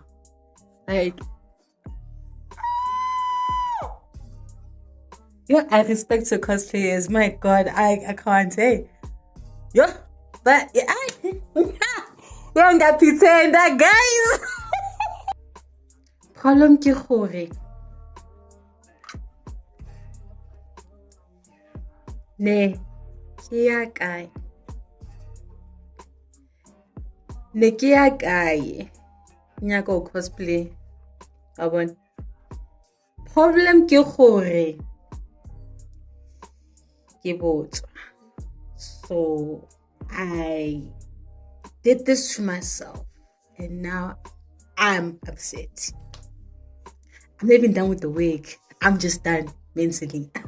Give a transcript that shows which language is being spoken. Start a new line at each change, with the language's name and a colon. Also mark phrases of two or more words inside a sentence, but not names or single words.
English: Like, yeah, I respect to cosplayers. My God, I can't say. Yeah, but yeah, you don't get pretend that, guys.
Northern Sotho: Problem ke gore ne ke ya kae nyaka go cosplay a bona. Problem ke gore ke botswa,
English: so I did this to myself, and now I'm upset. I'm not even done with the wig. I'm just done mentally.